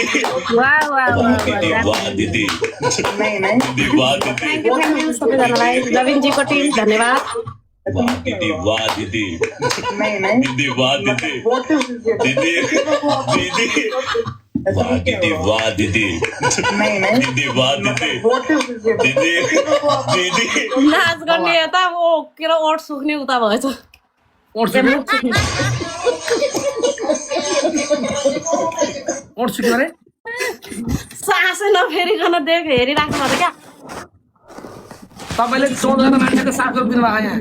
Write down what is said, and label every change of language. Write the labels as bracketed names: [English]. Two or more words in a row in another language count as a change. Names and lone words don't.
[Nepali] वाह वाह दीदी वाह दीदी दीदी वाह दीदी [English] thank you [Nepali] सबैजनालाई रविनजीको टिम धन्यवाद वाह दीदी वाह दीदी दीदी वाह दीदी दीदी दीदी वाह दीदी वाह दीदी दीदी वाह दीदी दीदी दीदी नाच गर्ने यता ओ के र ओठ सुक्ने उता भएछ ओठ सुक्ने ओठ सुक्ने रे सासै नफेरिकन देख हेरिराख्नु पर्छ क्या तपाईले 14 जना मान्छेको 7 रुपैयाँ दिनुभएको यहाँ